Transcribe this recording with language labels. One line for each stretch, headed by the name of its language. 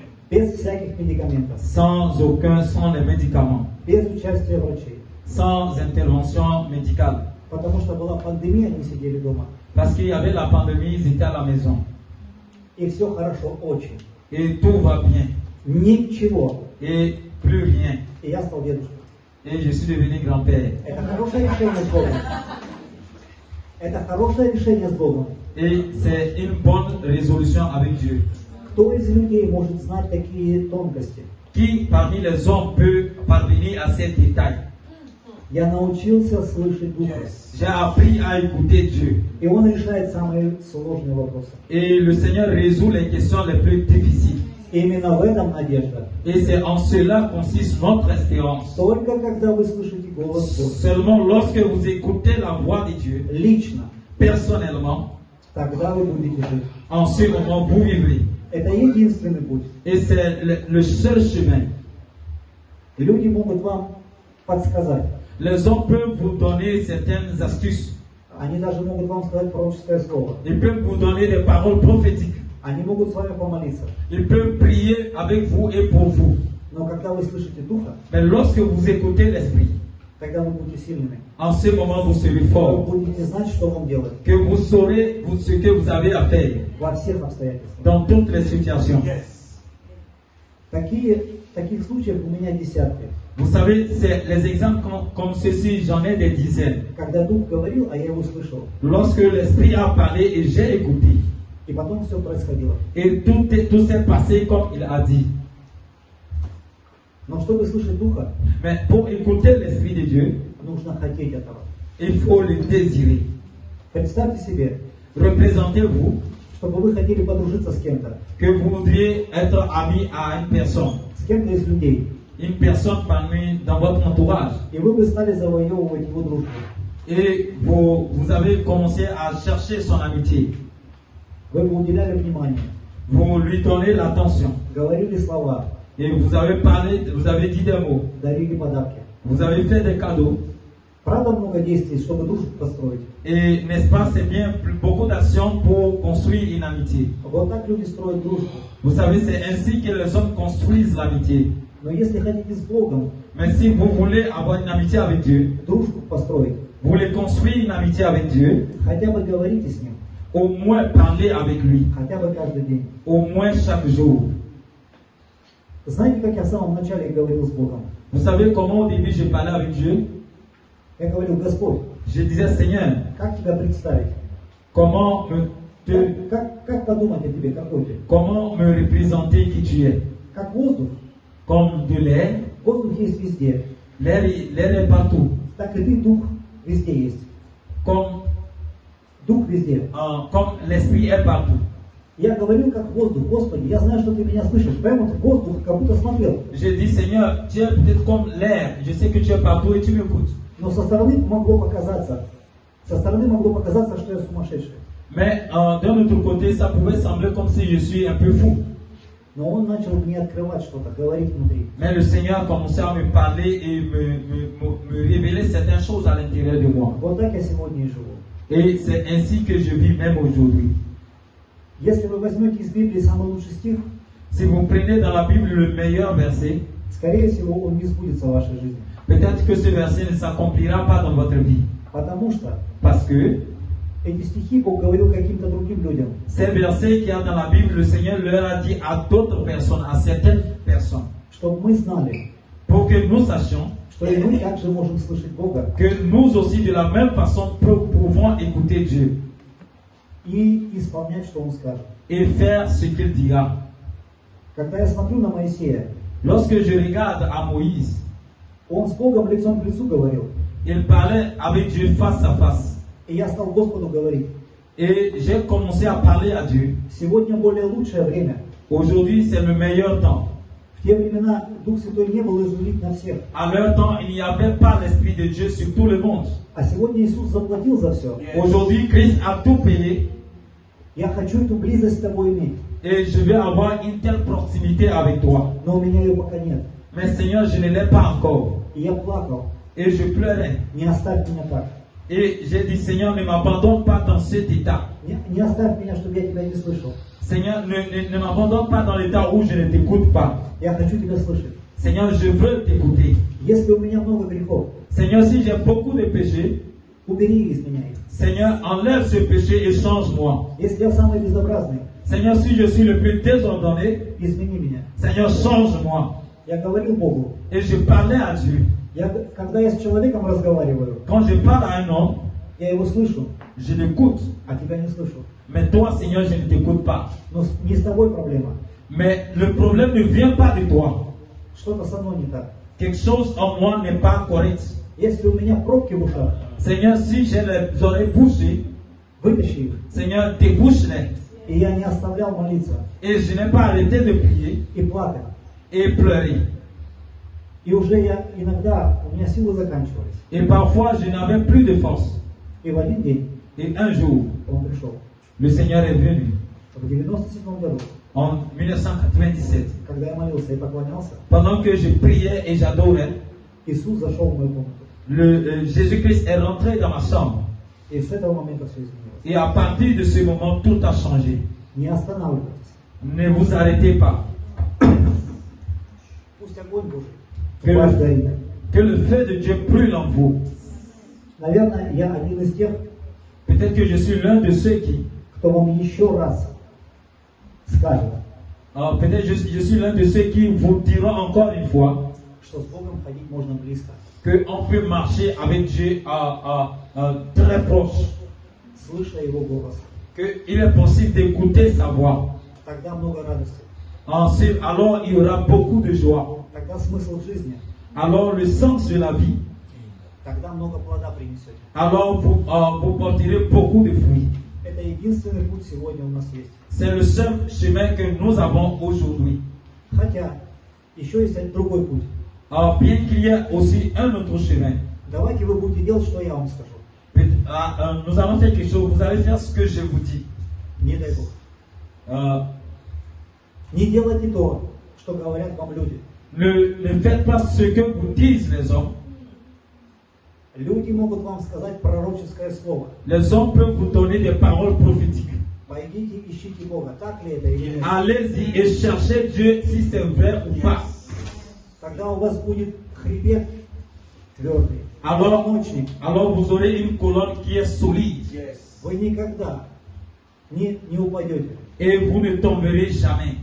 Russian: Без всяких медикаментов.
French: sans les médicaments,
Russian: Без участия врачей.
French: sans intervention médicale.
Russian: Потому что была пандемия, они сидели дома.
French: Parce qu'il y avait la pandémie, ils étaient à la maison.
Russian: И все хорошо, очень.
French: Et tout va bien.
Russian: Ничего.
French: Et plus rien.
Russian: И я стал дедушкой.
French: Et je suis devenu grand-père.
Russian: Это хорошее решение с Богом. Это хорошее решение с Богом.
French: Et c'est une bonne résolution avec Dieu.
Russian: Кто из людей может знать такие тонкости?
French: Qui parmi les hommes peut parvenir à ces détails?
Russian: Я научился слышать Духа.
French: J'ai appris à écouter Dieu.
Russian: И Он решает самые сложные вопросы.
French: Et le Seigneur résout les questions les plus difficiles.
Russian: И именно в этом надежда.
French: Et c'est en cela consiste notre espérance.
Russian: Только когда вы слышите голос Бога,
French: Seulement lorsque vous écoutez la voix de Dieu,
Russian: лично,
French: personnellement,
Russian: тогда вы будете жить.
French: en ce moment vous vivrez.
Russian: Это единственный путь.
French: Et c'est le seul chemin.
Russian: Люди могут вам подсказать.
French: Les hommes peuvent vous donner certaines astuces.
Russian: Они даже могут вам сказать пророческое слово.
French: Ils peuvent vous donner des paroles prophétiques.
Russian: Они могут с вами помолиться.
French: Ils peuvent prier avec vous et pour vous.
Russian: Но когда вы слышите Духа,
French: Mais lorsque vous écoutez l'Esprit,
Russian: тогда вы будете сильными.
French: en ce moment vous serez
Russian: Вы
French: forts.
Russian: будете знать, что вам делать
French: Que vous saurez ce que vous avez à faire
Russian: во всех обстоятельствах.
French: dans toutes les situations.
Russian: Таких случаев у меня десятки.
French: Vous savez, c'est les exemples comme ceci, j'en ai des dizaines.
Russian: Когда Дух говорил, а я его слышал.
French: Lorsque l'Esprit a parlé et j'ai écouté,
Russian: И потом все происходило.
French: et tout s'est passé comme il a dit.
Russian: Но чтобы слышать Духа,
French: Mais pour écouter l'Esprit de Dieu,
Russian: нужно хотеть этого.
French: il faut le désirer.
Russian: Представьте себе,
French: Représentez-vous
Russian: чтобы вы хотели подружиться с кем-то.
French: que vous voudriez être ami à une personne.
Russian: С кем-то из людей.
French: Une personne parmi dans votre entourage.
Russian: И вы бы стали завоевывать его дружбу.
French: Et vous avez commencé à chercher son amitié.
Russian: Вы бы уделяли внимание.
French: Vous lui donnez l'attention.
Russian: Говорили слова.
French: Et vous avez parlé, vous avez dit des mots.
Russian: Дарили подарки.
French: Vous avez fait des cadeaux.
Russian: Правда, много действий, чтобы дружбу построить.
French: Et n'est-ce pas, c'est bien beaucoup d'actions pour construire une amitié.
Russian: Вот так люди строят дружбу.
French: Vous savez, c'est ainsi que les hommes construisent l'amitié.
Russian: Но если хотите с Богом
French: Mais si vous voulez avoir une amitié avec Dieu,
Russian: дружбу построить,
French: vous voulez construire une amitié avec Dieu,
Russian: хотя бы говорите с Ним.
French: au moins parlez avec lui.
Russian: Хотя бы каждый день.
French: Au moins chaque jour.
Russian: Знаете, как я в самом начале говорил с Богом?
French: Vous savez comment au début j'ai parlé avec Dieu?
Russian: Я говорил, Господь,
French: Je disais, Seigneur,
Russian: как тебя представить?
French: comment
Russian: Как подумать о тебе, какой ты?
French: comment me représenter qui tu es?
Russian: Как воздух.
French: Comme de l'air.
Russian: Воздух есть везде.
French: L'air est partout.
Russian: Так и ты, дух, везде есть. Дух везде.
French: Comme l'esprit est partout.
Russian: Я говорил как воздух, Господи, я знаю, что ты меня слышишь. Прямо вот воздух, как будто смотрел.
French: Je dis, Seigneur, tu es peut-être comme l'air. Je sais que tu es partout et tu m'écoutes.
Russian: Но со стороны могло показаться, что я сумасшедший.
French: Mais d'un autre côté, ça pouvait sembler comme si je suis un peu fou.
Russian: Но он начал мне открывать что-то, говорить внутри.
French: Mais le Seigneur a commencé à me parler et me révéler certaines choses à l'intérieur de moi.
Russian: Вот так я сегодня и живу.
French: Et c'est ainsi que je vis même aujourd'hui.
Russian: Если вы возьмете из Библии самый лучший стих,
French: Si vous prenez dans la Bible le meilleur verset,
Russian: скорее всего, он не сбудется в вашей жизни.
French: peut-être que ce verset ne s'accomplira pas dans votre vie.
Russian: Потому что
French: Parce que
Russian: эти стихи Бог говорил каким-то другим людям.
French: ces versets qu'il y a dans la Bible, le Seigneur leur a dit à d'autres personnes, à certaines personnes,
Russian: Чтобы мы знали,
French: pour que nous sachions
Russian: что и мы также можем слышать Бога
French: que nous aussi de la même façon pouvons écouter Dieu
Russian: и исполнять, что Он скажет.
French: et faire ce qu'il dira.
Russian: Когда я смотрю на Моисея,
French: Lorsque je regarde à Moïse,
Russian: он с Богом лицом к лицу говорил.
French: il parlait avec Dieu face à face.
Russian: И я стал Господу говорить:
French: Et j'ai commencé à parler à Dieu.
Russian: сегодня более лучшее время.
French: Aujourd'hui, c'est le meilleur temps.
Russian: В те времена Дух Святой не был излит на всех.
French: À leur temps, il n'y avait pas l'Esprit de Dieu sur tout le monde.
Russian: А сегодня Иисус заплатил за все.
French: Aujourd'hui, Christ a tout payé
Russian: Я хочу эту близость с тобой иметь.
French: et je vais avoir une telle proximité avec toi.
Russian: Но у меня ее пока нет.
French: Mais Seigneur, je ne l'ai pas encore.
Russian: И я плакал.
French: Et je pleurais.
Russian: Не оставь меня так.
French: Et j'ai dit, Seigneur, ne m'abandonne pas dans cet état.
Russian: Не оставь меня, чтобы я тебя не слышал.
French: Seigneur, ne m'abandonne pas dans l'état où je ne t'écoute pas.
Russian: Я хочу тебя слышать.
French: Seigneur, je veux t'écouter.
Russian: Если у меня много грехов,
French: Seigneur, si j'ai beaucoup de péchés,
Russian: убери из меня их.
French: Seigneur, enlève ce péché et change-moi.
Russian: Если я самый безобразный,
French: Seigneur, si je suis le plus désordonné,
Russian: измени меня.
French: Seigneur, change-moi.
Russian: Я говорил Богу.
French: Et je parlais à Dieu.
Russian: Когда я с человеком разговариваю,
French: Quand je parle à un homme,
Russian: я его слышу,
French: je l'écoute.
Russian: а тебя не слышу.
French: Mais toi, Seigneur, je ne t'écoute pas.
Russian: Но не с тобой проблема.
French: Mais le problème ne vient pas de toi.
Russian: Что-то со мной не так.
French: Quelque chose en moi n'est pas correct.
Russian: Если у меня пробки в ушах,
French: Seigneur, si j'ai les oreilles bouchées,
Russian: вытащи их.
French: Seigneur, débouche-les.
Russian: И я не оставлял молиться
French: Et je n'ai pas arrêté de prier
Russian: и плакать.
French: et pleurer.
Russian: И уже я иногда, у меня силы заканчивались.
French: Et parfois, je n'avais plus de force.
Russian: И в один день
French: Et un jour,
Russian: он пришел.
French: le Seigneur est venu.
Russian: В 97 году,
French: En 1997.
Russian: когда я молился и поклонялся,
French: Pendant que je priais et j'adorais,
Russian: Иисус зашел в мою комнату.
French: Jésus-Christ est rentré dans ma chambre.
Russian: И с этого момента все изменилось.
French: Et à partir de ce moment, tout a changé.
Russian: Не останавливайтесь.
French: Ne vous arrêtez pas.
Russian: Пусть огонь Божий
French: Que
Russian: в вас
French: le,
Russian: горит.
French: que le feu de Dieu brûle en vous.
Russian: Наверное, я один из тех,
French: Peut-être que je suis l'un de ceux qui...
Russian: кто вам еще раз скажет,
French: Peut-être je suis l'un de ceux qui vous diront encore une fois
Russian: что с Богом ходить можно близко.
French: qu'on peut marcher avec Dieu très proche.
Russian: Слыша Его голос.
French: Qu'il est possible d'écouter sa voix.
Russian: Тогда много радости.
French: Alors il y aura beaucoup de joie.
Russian: Тогда смысл жизни.
French: Alors le sens de la vie.
Russian: Тогда много плода принесете.
French: Alors vous porterez beaucoup de fruits.
Russian: Это единственный путь сегодня у нас есть.
French: C'est le seul chemin que nous avons aujourd'hui.
Russian: Хотя, еще есть другой путь.
French: Bien qu'il y ait aussi un autre chemin.
Russian: Давайте вы будете делать, что я вам скажу.
French: Nous allons faire quelque chose. Vous allez faire ce que je vous dis.
Russian: Не дай Бог. Не делайте то, что говорят вам люди.
French: Ne faites pas ce que vous disent les hommes.
Russian: Люди могут вам сказать пророческое слово.
French: Les hommes peuvent vous donner des paroles prophétiques.
Russian: Пойдите, ищите Бога. Так ли это или нет?
French: Allez-y et cherchez Dieu si c'est vrai ou pas.
Russian: Тогда у вас будет хребет твердый.
French: Alors vous aurez une colonne qui est solide.
Russian: Вы никогда не упадете.
French: Et vous ne tomberez jamais.